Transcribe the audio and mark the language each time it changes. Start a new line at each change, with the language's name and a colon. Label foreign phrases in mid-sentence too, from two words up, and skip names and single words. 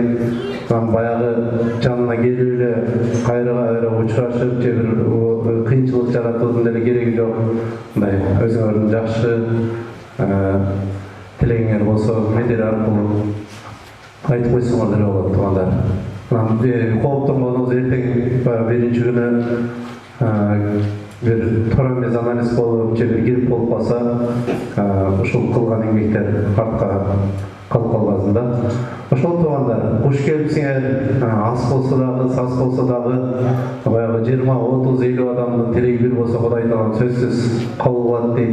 Kyrgyz: Баягы жанына келип эле кайра учурашып, же бир кыйынчылык жаратуудун деле кереги жок. Мындай өзүңөрдүн жакшы тилегиңер болсо медиа аркылуу айтып койсоңор деле болот туугандар. Кооптонгонубуз эртең биринчи күнү bir toromез анализ болуп, же бир грип болуп калса, ушул кылган эмгектер артка калып калбасын да. Ошол туугандар, куш келипсиңер, аз болсо дагы, саз болсо дагы, баягы 20, 30, 50 адамдын тилеги бир болсо Кудай таалам сөзсүз кабыл кылат дейт.